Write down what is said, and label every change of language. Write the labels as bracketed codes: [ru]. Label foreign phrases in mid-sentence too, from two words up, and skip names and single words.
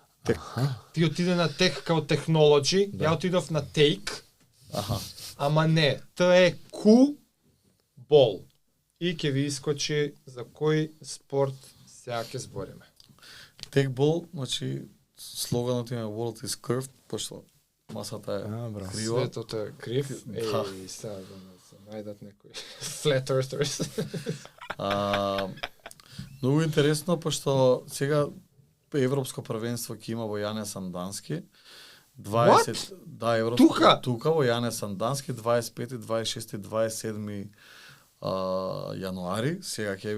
[mk] Ти отиде на тек као технологи, Да. ја отидов на тейк, Аха. ама не, ТЕК бол. И ќе ви искочи за кој спорт сега ќе збориме. Текбол, значи слоганот им е [en] World is curved, [mk] пошто масата е браво. крива. Светот е крив. Да. Сега да се најдат некои [en] flat earthers. [mk] Многу интересно, пошто сега европско првенство ќе има во Јане Сандански. 20, да, европско. Тука во Јане Сандански 25, 26, 27 јануари, сега ќе